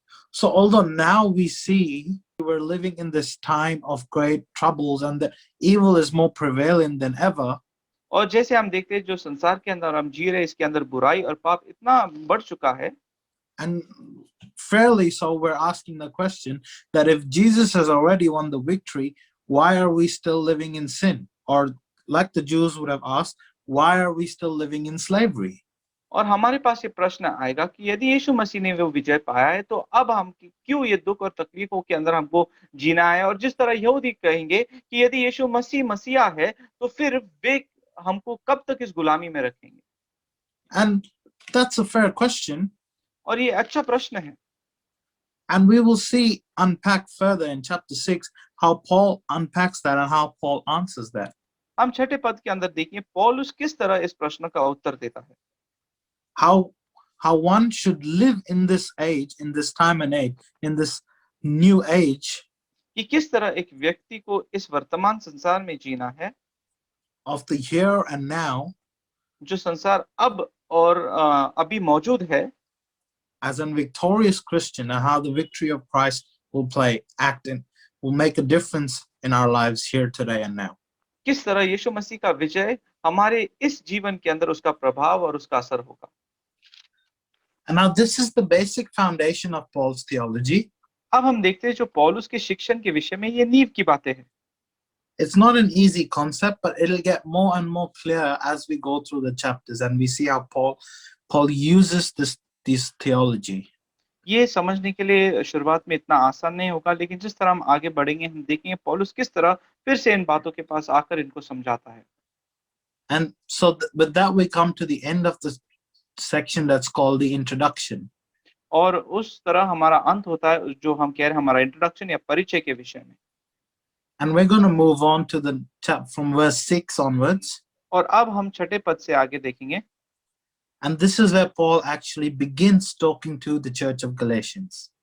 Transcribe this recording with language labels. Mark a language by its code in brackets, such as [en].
[en] So although now we see we're living in this time of great troubles and the evil is more prevalent than ever, [hi] और जैसे हम देखते हैं जो संसार के अंदर हम जी रहे इसके अंदर बुराई और पाप इतना बढ़ चुका है, [en] and fairly so we're asking the question that if Jesus has already won the victory, why are we still living in sin? Or like the Jews would have asked, why are we still living in slavery? [hi] और हमारे पास ये प्रश्न आएगा कि यदि यीशु मसीह ने वो विजय पाया है तो अब हम क्यों ये दुख और तकलीफों के अंदर हमको जीना है। और जिस तरह यहूदी कहेंगे कि यदि यीशु मसीह मसीहा है तो फिर वे हमको कब तक इस गुलामी में रखेंगे। [en] And that's a fair question. [hi] और ये अच्छा प्रश्न है। [en] And we will see unpack further in chapter 6 how Paul unpacks that and how Paul answers that. [hi] हम छठे पद के अंदर देखिए पौलुस किस तरह इस प्रश्न का उत्तर देता है। [en] How one should live in this age, in this time and age, in this new age, [hi] कि किस तरह एक व्यक्ति को इस वर्तमान संसार में जीना है, [en] of the here and now, [hi] जो संसार अब और अभी मौजूद है, [en] as a victorious Christian, and how the victory of Christ will make a difference in our lives here today and now. [hi] किस तरह यीशु मसीह का विजय हमारे इस जीवन के अंदर उसका प्रभाव और उसका असर होगा। [en] And now this is the basic foundation of Paul's theology. [hi] अब हम देखते हैं जो पौलुस के शिक्षण के विषय में ये नींव की बातें हैं। [en] It's not an easy concept, but it'll get more and more clear as we go through the chapters and we see how Paul uses this theology. [hi] ये समझने के लिए शुरुआत में इतना आसान नहीं होगा, लेकिन जिस तरह हम आगे बढ़ेंगे हम देखेंगे पौलुस किस तरह फिर से इन बातों के पास आकर इनको समझाता है। [en] And so with that we come to the end of the section that's called the introduction. [hi] और उस तरह हमारा अंत होता है जो हम कह रहे हैं हमारा इंट्रोडक्शन या परिचय के विषय में। [en] And we're going to move on to the from verse 6 onwards. [hi] और अब हम छठे पद से आगे देखेंगे। [en] And this is where Paul actually begins talking to the church of Galatians.